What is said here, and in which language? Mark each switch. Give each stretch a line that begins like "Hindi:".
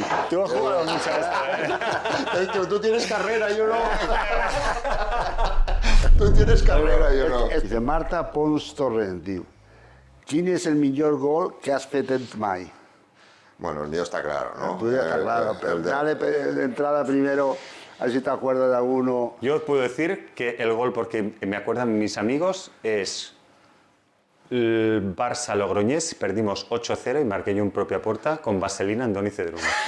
Spanish: Tú has jugado mucho a esta, Es que tú tienes carrera, yo no. Tú tienes carrera, yo no.
Catalan: Dice Marta Pons Torrent, diu, quin és el millor gol que has fet mai?
Spanish: Bueno, el mío está claro, ¿no? Tú ya está claro, pero el de- dale de entrada primero, a ver si te acuerdas de alguno. Yo puedo decir que el gol, porque me acuerdan mis amigos, es el Barça-Logroñés, perdimos 8-0 y marqué yo en propia puerta con vaselina en Doni Cedruna.